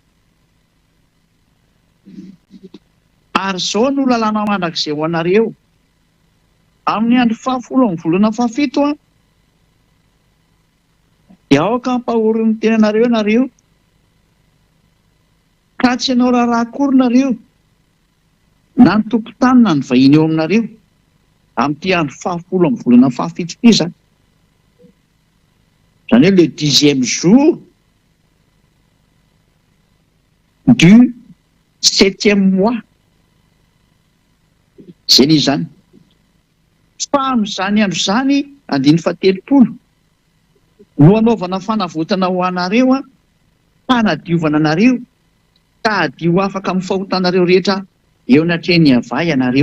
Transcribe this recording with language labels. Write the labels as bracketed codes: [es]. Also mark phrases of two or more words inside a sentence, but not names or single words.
[mg] Ary izao no lalàna mandrakizay ho anareo amin'ny andro fahafolo amin'ny volana fahafito a, dia aoka hampahorin'ny tenanareo nareo ka tsy hanao raharaha akory nareo na ny tompon-tany na ny vahiny eo aminareo amin'ity andro fahafolo amin'ny volana fahafito ity zany. Izany hoe [fr] le 10e jour du 7e mois. [mg] Zay ny izany. Fa amin'izany andro izany andin'ny fahatelopolo no anaovana fanavotana ho anareo a, fanadiovana anareo ka adio afaka amin'ny fahotanareo rehetra eo anatrehany ava ianareo.